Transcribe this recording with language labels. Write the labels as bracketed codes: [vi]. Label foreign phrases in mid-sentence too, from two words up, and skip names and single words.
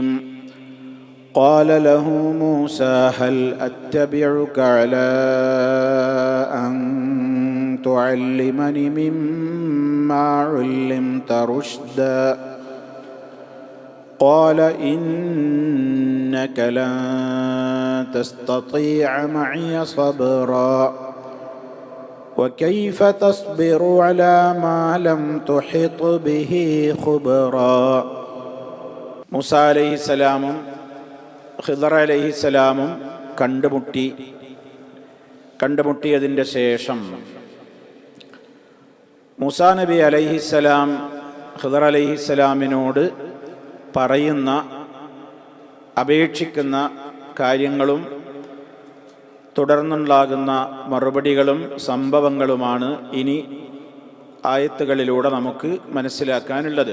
[ar] قال له موسى هل أتبعك على أن تعلمني مما علمت رشدا قال إنك لن تستطيع معي صبرا وكيف تصبر على ما لم تحط به خبرا. [ml] മൂസ അലൈഹിസ്സലാമും ഖിദർ അലൈഹിസ്സലാമും കണ്ടുമുട്ടിയതിൻ്റെ ശേഷം മൂസാ നബി അലൈഹിസ്സലാം ഖിദർ അലൈഹിസ്സലാമിനോട് പറയുന്ന അപേക്ഷിക്കുന്ന കാര്യങ്ങളും തുടർന്നുണ്ടാകുന്ന മറുപടികളും സംഭവങ്ങളുമാണ് ഇനി ആയത്തുകളിലൂടെ നമുക്ക് മനസ്സിലാക്കാനുള്ളത്.